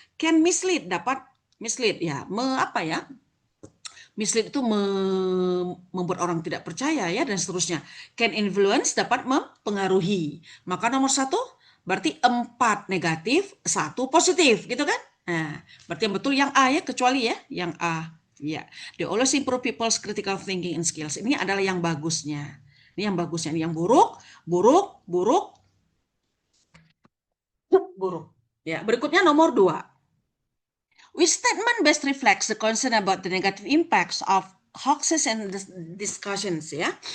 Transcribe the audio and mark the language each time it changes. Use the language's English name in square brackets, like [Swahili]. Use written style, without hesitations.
[English] Can mislead, [Indonesian] dapat mislead ya, apa ya? Mislead itu membuat orang tidak percaya ya dan seterusnya. [English] Can influence, [Indonesian] dapat mempengaruhi. Maka nomor 1 berarti 4 negatif, 1 positif gitu kan? Nah, berarti yang betul yang A ya, kecuali ya, yang A. [English] Ya, they always improve people's critical thinking and skills. [Indonesian] Ini adalah yang bagusnya. Ini yang bagusnya. Ini yang buruk, buruk, buruk, buruk. Ya, berikutnya nomor 2. [English] Which statement best reflects the concern about the negative impacts of hoaxes and discussions ya?